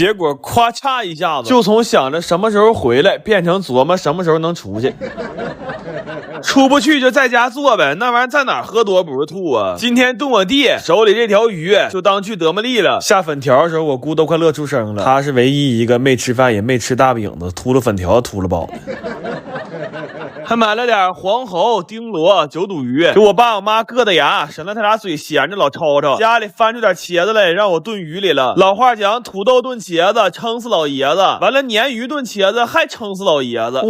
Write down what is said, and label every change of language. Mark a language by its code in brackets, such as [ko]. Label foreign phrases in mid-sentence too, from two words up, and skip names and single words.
[zh] 結果咔嚓一下子，就從想着什麼時候回來，變成琢磨什麼時候能出去。出不去就在家做呗，那玩意儿在哪喝多不是吐啊？今天炖我弟手裡这条魚就當去德莫利了。下粉条的时候，我姑都快乐出声了。他是唯一一個沒吃飯也沒吃大餅子，禿了粉條禿了飽的。還買了點黃喉、丁螺、九肚魚，給我爸我媽硌的牙，省得他倆嘴閒着老吵吵。家裡翻出點茄子來，讓我燉魚裡了。老話講，土豆燉茄子撐死老爺子，完了鯰魚燉茄子還撐死老爺子。